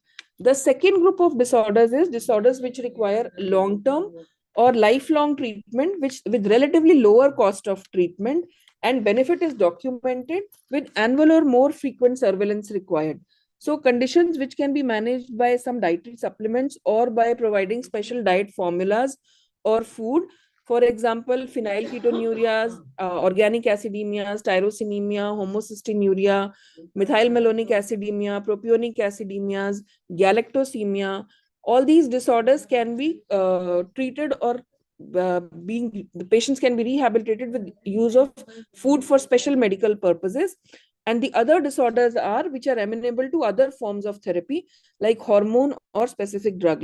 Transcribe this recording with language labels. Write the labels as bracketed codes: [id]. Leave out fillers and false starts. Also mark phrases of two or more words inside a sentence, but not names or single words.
[en] The second group of disorders is disorders which require long-term or lifelong treatment, which with relatively lower cost of treatment, and benefit is documented with annual or more frequent surveillance required. So conditions which can be managed by some dietary supplements or by providing special diet formulas or food. For example, phenylketonurias, organic acidemias, tyrosinemia, homocystinuria, methylmalonic acidemia, propionic acidemias, galactosemia. All these disorders can be treated or the patients can be rehabilitated with use of food for special medical purposes. And the other disorders are which are amenable to other forms of therapy like hormone or specific drug.